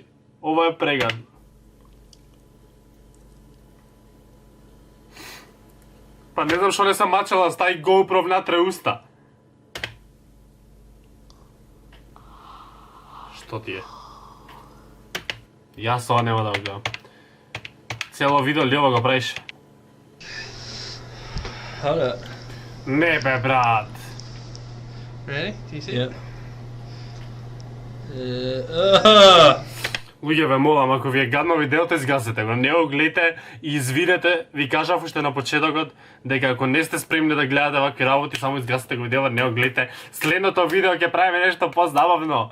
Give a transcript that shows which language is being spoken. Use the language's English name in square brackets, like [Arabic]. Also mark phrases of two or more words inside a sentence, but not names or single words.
[Macedonian] Ова е прегадно. Па не знам што не сам мачала, стај GoPro внатре уста. Што ти е? Јас ова нема да го гледам. Цело видео ли ова го правиш? [English] Hold up. [Macedonian] Не бе, брат. [English] Ready? Do you see? Yep. [Macedonian] Луѓе, ве молам, ако ви е гадно видеото, изгасете го. Не го гледате и извидете. Ви кажав уште на почетокот дека ако не сте спремни да гледате вакви работи, само изгасете го видео, не го гледате. Следното видео ќе правиме нешто позабавно.